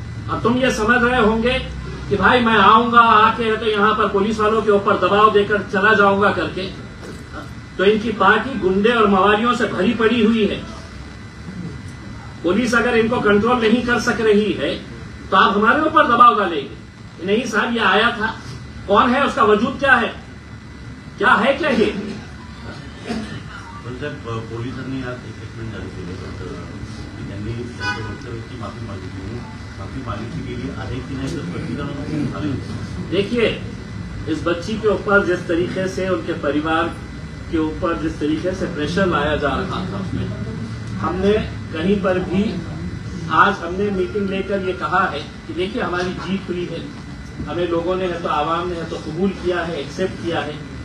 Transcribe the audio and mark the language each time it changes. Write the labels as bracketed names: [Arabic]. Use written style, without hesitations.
[Hindi] अब तुम ये समझ रहे होंगे कि भाई मैं आऊंगा, आके है तो यहां पर पुलिस वालों के ऊपर दबाव देकर चला जाऊंगा करके, तो इनकी पार्टी गुंडे और मवालियों से भरी पड़ी हुई है। पुलिस अगर इनको कंट्रोल नहीं कर सक रही है तो आप हमारे ऊपर दबाव डालेंगे। नहीं साहब ये आया था, कौन है, उसका वजूद क्या है, क्या है क्या ये? [Marathi] पोलिसांनी आज स्टेटमेंट जारी केलं, त्यांनी वक्तव्याची माफी मागितली, माफी मागितली गेली आहे की नाही तर प्रतिक्रिया? [Hindi] देखिए, इस बच्ची के ऊपर जिस तरीके से उनके परिवार के ऊपर जिस तरीके से प्रेशर लाया जा रहा था, उसमें हमने कहीं पर भी आज हमने मीटिंग लेकर ये कहा है कि देखिए हमारी जीत हुई है, हमें लोगों ने है तो आवाम ने है तो कबूल किया है, एक्सेप्ट किया है।